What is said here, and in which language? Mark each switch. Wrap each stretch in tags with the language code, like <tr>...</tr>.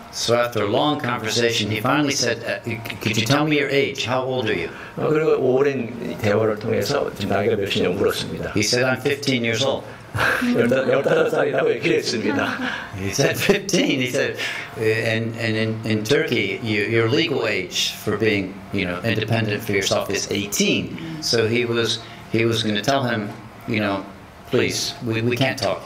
<en>So after a long conversation, he finally said, could you tell me your age? How old are you?</en> <ko>그리고 오랜 대화를 통해서 지금 나이가 몇이냐고 물었습니다.</ko> <en>He said, I'm 15 years old.</en> <ko>15살이라고 얘기를 했습니다.</ko> <en>He said 15. He said, and in Turkey, your legal age for being, independent for yourself is 18. So he was going to tell him, please, we can't talk.</en>